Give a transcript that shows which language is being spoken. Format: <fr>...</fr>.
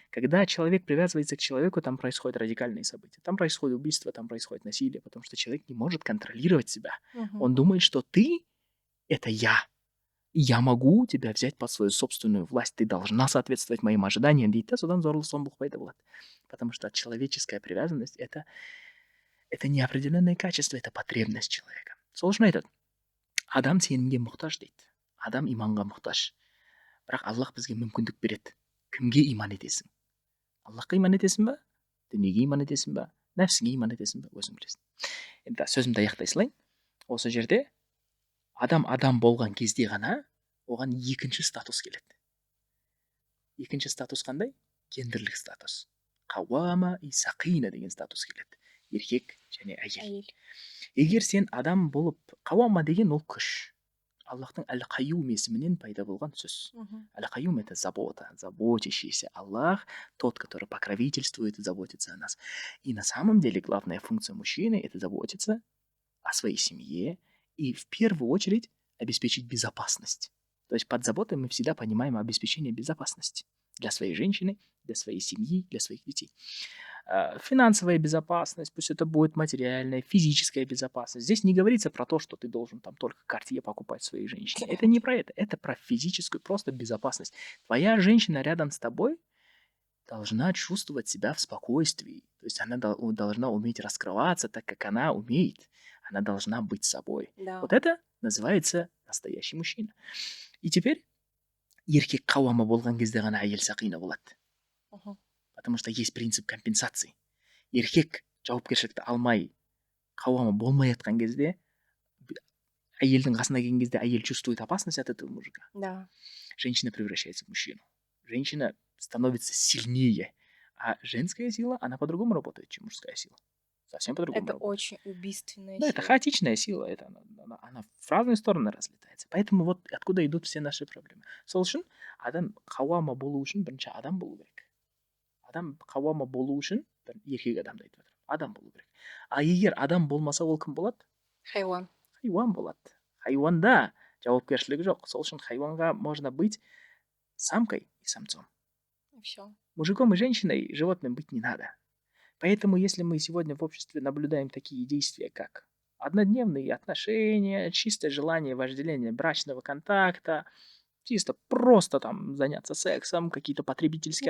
<ru>Когда человек привязывается к человеку, там происходят радикальные события, там происходит убийство, там происходит насилие, потому что человек не может контролировать себя. Он думает, что ты — это я, и я могу тебя взять под свою собственную власть, ты должна соответствовать моим ожиданиям</ru> <kk>дейді да, содан зорлық зомбылық пайда болады.</kk> <ru>Потому что человеческая привязанность — это не определенное качество, это потребность человека.</ru> <kk>Сол үшін айтады, адам сенімге мұқтаж дейді, адам иманға мұқтаж, бірақ аллах бізге мүмкіндік береді. Кімге иман етесің? Аллахқа иман етесің ба, дүниеге иман етесің ба, нәпсіңе иман етесің ба, өзің білесің. Енді сөзімді аяқтай салайын. Осы жерде адам болған кезде ғана оған екінші статус келеді. Екінші статус қандай? Гендерлік статус. Қауама и сақина деген статус келеді. Еркек және әйел. Егер сен адам болып, қауама деген ол күш. Аллахтың әл-Қайюм есімінен пайда болған сөз.</kk> <ru>Әл-Қайюм — это забота, заботящийся. Аллах тот, который покровительствует и заботится о нас. И на самом деле главная функция мужчины — это заботиться о своей семье и в первую очередь обеспечить безопасность. То есть под заботой мы всегда понимаем обеспечение безопасности для своей женщины, для своей семьи, для своих детей. Финансовая безопасность, пусть это будет материальная, физическая безопасность. Здесь не говорится про то, что ты должен там только Cartier покупать своей женщине. Это не про это про физическую просто безопасность. Твоя женщина рядом с тобой должна чувствовать себя в спокойствии. То есть она должна уметь раскрываться так, как она умеет. Она должна быть собой. Да. Вот это называется настоящий мужчина. И теперь</ru> <kk>еркек қауамы болған кезде ғана әйел сақина болады.</kk> <ru>Потому что есть принцип компенсации.</ru> <kk>Еркек жауапкершілікті алмай, қауамы болмай жатқан кезде, әйелдің қасына келген кезде әйел</kk> <ru>чувствует опасность от этого мужика. Да. Женщина превращается в мужчину. Женщина становится сильнее. А женская сила, она по-другому работает, чем мужская сила. Совсем по-другому Это работает. очень убийственная Да, сила. это хаотичная сила, она в разные стороны разлетается. Поэтому вот откуда идут все наши проблемы.</ru> <kk>Сол үшін адам қауама болу үшін бірінші адам болу керек. Адам қауама болу үшін еркек адамды айтып жатырмын. Адам болу керек. А егер адам болмаса, ол кім болады? Хайуан. Хайуан болады. Хайуанда жауапкершілігі жоқ. Сол үшін хайуанға</kk> <ru>можно быть самкой и самцом. И все. Мужиком и женщиной животным быть не надо. Поэтому если мы сегодня в обществе наблюдаем такие действия, как однодневные отношения, чистое желание вожделения брачного контакта, чисто просто там заняться сексом, какие-то потребительские</ru>